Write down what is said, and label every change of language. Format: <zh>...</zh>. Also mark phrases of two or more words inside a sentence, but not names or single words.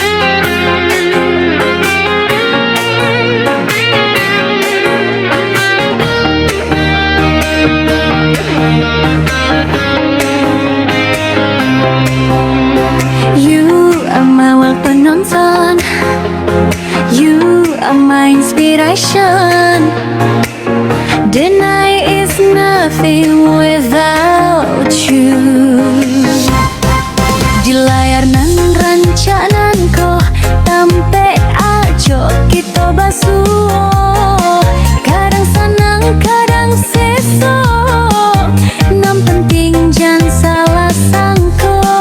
<en>You are my world penonton, you are my inspiration. The night is nothing without you.</en> <min>Di layar nan rancanan ko tampe ajo kita basuh. Kadang senang, kadang seso, nam penting jangan salah sangko.</min>